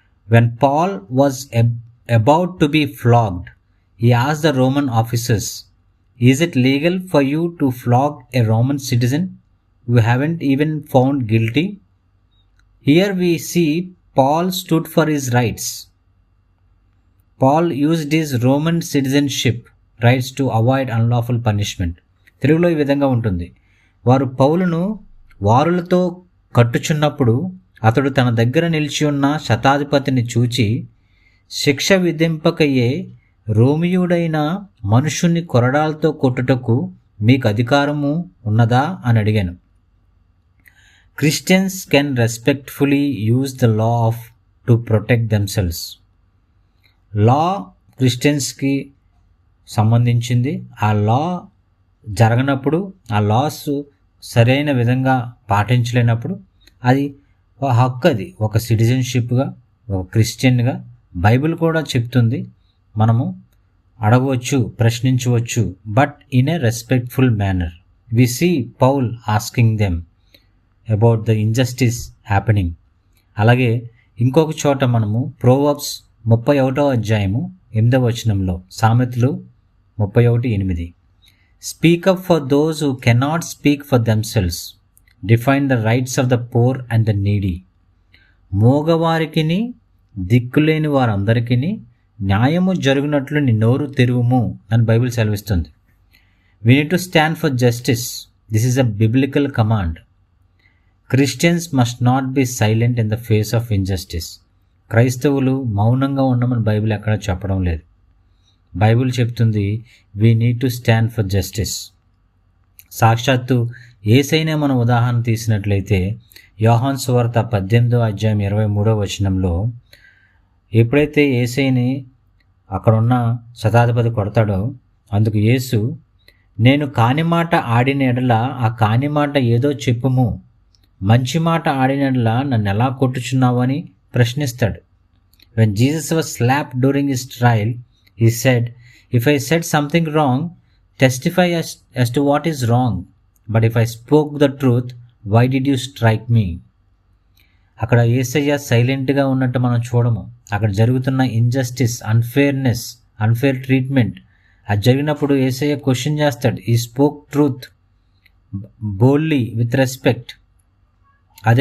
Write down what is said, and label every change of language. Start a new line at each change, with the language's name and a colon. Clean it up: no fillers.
English: When Paul was about to be flogged, he asked the Roman officers, "Is it legal for you to flog a Roman citizen who haven't even found guilty?" Here we see Paul stood for his rights. Paul used his Roman citizenship rights to avoid unlawful punishment.
Telugu: తెలుగులో ఈ విధంగా ఉంటుంది: వారు పౌలును వారులతో కట్టుచున్నప్పుడు అతడు తన దగ్గర నిలిచి ఉన్న శతాధిపతిని చూచి, శిక్ష విధింపకయ్యే రోమియుడైన మనుషుణ్ణి కొరడాలతో కొట్టుటకు మీకు అధికారము ఉన్నదా అని అడిగాను.
English: Christians can respectfully use the law to protect themselves.
Telugu: లా క్రిస్టియన్స్కి సంబంధించింది. ఆ లా జరగనప్పుడు, ఆ లాస్ సరైన విధంగా పాటించలేనప్పుడు అది హక్కు, అది ఒక సిటిజన్షిప్గా, ఒక క్రిస్టియన్గా బైబిల్ కూడా చెప్తుంది. మనము అడగవచ్చు, ప్రశ్నించవచ్చు,
English: But in a respectful manner. We see Paul asking them about the injustice happening.
Telugu: అలాగే ఇంకొక చోట మనము ప్రోవర్బ్స్ 31వ అధ్యాయము 8వ వచనంలో, సామెతలు 31:8,
English: Speak up for those who cannot speak for themselves, define the rights of the poor and the needy.
Telugu: మోగవారికిని దిక్కులేని వారందరికీ న్యాయము జరుగునట్లు నీ నోరు తెరువుము అని బైబిల్ సెలవిస్తుంది.
English: We need to stand for justice. This is a biblical command. Christians must not be silent in the face of injustice.
Telugu: క్రైస్తవులు మౌనంగా ఉండమని బైబిల్ ఎక్కడ చెప్పడం లేదు. బైబిల్ చెప్తుంది
English: We need to stand for justice.
Telugu: సాక్షాత్తు యేసయ్యనే మనం ఉదాహరణ తీసినట్లయితే యోహాను సువార్త 18వ అధ్యాయం 23వ వచనంలో, ఎప్పుడైతే యేసయ్యని అక్కడున్న శతాధిపతి కొడతాడో అందుకు యేసు, నేను కాని మాట ఆడిన ఎడల ఆ కాని మాట ఏదో చెప్పుము, మంచి మాట ఆడినట్లా నన్ను ఎలా కొట్టుచున్నావు అని ప్రశ్నిస్తాడు.
English: When Jesus was slapped during his trial, he said, "If I said something wrong, testify as to what is wrong. But if I spoke the truth, why did you strike me?"
Telugu: అక్కడ యేసయ్య సైలెంట్గా ఉన్నట్టు మనం చూడము. అక్కడ జరుగుతున్న
English: injustice, unfairness, unfair treatment
Telugu: అది జరిగినప్పుడు యేసయ్య question చేస్తాడు.
English: He spoke truth boldly with respect.
Telugu: అదే